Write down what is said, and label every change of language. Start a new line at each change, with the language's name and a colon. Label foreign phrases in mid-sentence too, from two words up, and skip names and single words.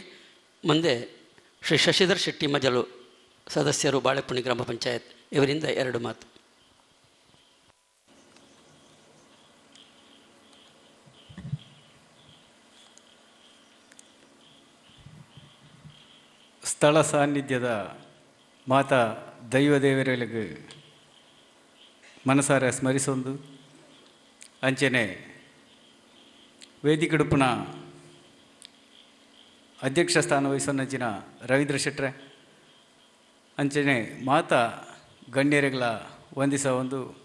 Kannada: ಮುಂದೆ ಶ್ರೀ ಶಶಿಧರ್ ಶೆಟ್ಟಿ ಮಜಲು, ಸದಸ್ಯರು ಬಾಳೆಪುಣಿ ಗ್ರಾಮ ಪಂಚಾಯತ್, ಇವರಿಂದ 2 ಮಾತು.
Tulu: ಸ್ಥಳ ಸಾನ್ನಿಧ್ಯದ ಮಾತಾ ದೈವದೇವರಿಗೆ ಮನಸಾರ ಸ್ಮರಿಸೊಂದು ಅಂಚನೆ ವೇದಿಕೆಡುಪುನ ಅಧ್ಯಕ್ಷ ಸ್ಥಾನ ವಹಿಸೊನ್ನಂಚಿನ ರವೀಂದ್ರ ಶೆಟ್ರೆ, ಅಂಚನೆ ಮಾತಾ ಗಣ್ಯರುಗಳ ವಂದಿಸ ಒಂದು